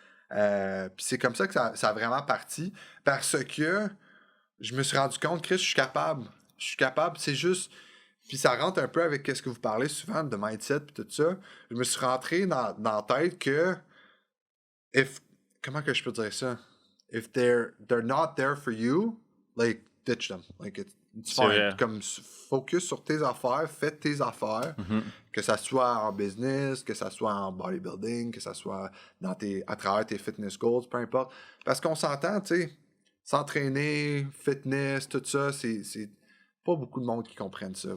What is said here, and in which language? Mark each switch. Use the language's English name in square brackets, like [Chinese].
[French] Puis c'est comme ça que ça a vraiment parti. Parce que je me suis rendu compte, Chris, je suis capable. C'est juste... Puis ça rentre un peu avec ce que vous parlez souvent de mindset et tout ça. Je me suis rentré dans la tête que... Comment que je peux dire ça? [English] If they're not there for you, like, ditch them. Like, it's [French] C'est vrai. [English] fine. [French] Comme, focus sur tes affaires, fais tes affaires. Mhm. Que ça soit en business, que ça soit en bodybuilding, que ça soit à travers tes fitness goals, peu importe. Parce qu'on s'entend, tu sais, s'entraîner, fitness, tout ça, c'est pas beaucoup de monde qui comprennent ça.